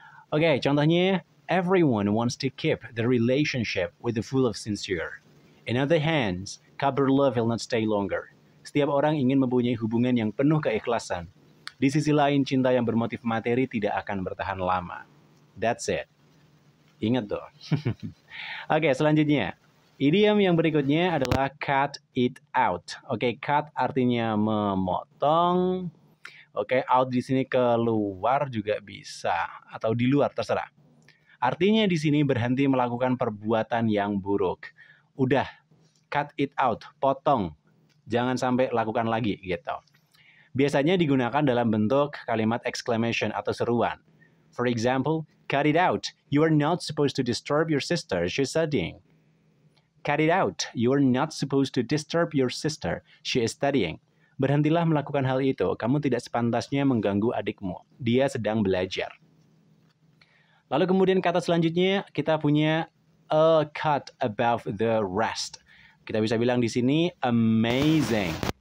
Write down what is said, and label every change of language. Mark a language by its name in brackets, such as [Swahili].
[Indonesian] Oke, contohnya, [English] everyone wants to keep the relationship with the full of sincere. In other hands, cupboard love will not stay longer. [Indonesian] Setiap orang ingin mempunyai hubungan yang penuh keikhlasan. Di sisi lain, cinta yang bermotif materi tidak akan bertahan lama. [English] That's it. [Indonesian] Ingat tuh. Oke, selanjutnya. Idiom yang berikutnya adalah cut it out. Oke, cut artinya memotong. Oke, out di sini keluar juga bisa. Atau di luar, terserah. Artinya di sini berhenti melakukan perbuatan yang buruk. Udah, cut it out, potong. Jangan sampai lakukan lagi gitu. Biasanya digunakan dalam bentuk kalimat exclamation atau seruan. [English] For example, cut it out. You are not supposed to disturb your sister. She's studying. Cut it out. You are not supposed to disturb your sister. She is studying. [Indonesian] Berhentilah melakukan hal itu. Kamu tidak sepantasnya mengganggu adikmu. Dia sedang belajar. Lalu kemudian kata selanjutnya kita punya a cut above the rest. Kita bisa bilang di sini amazing.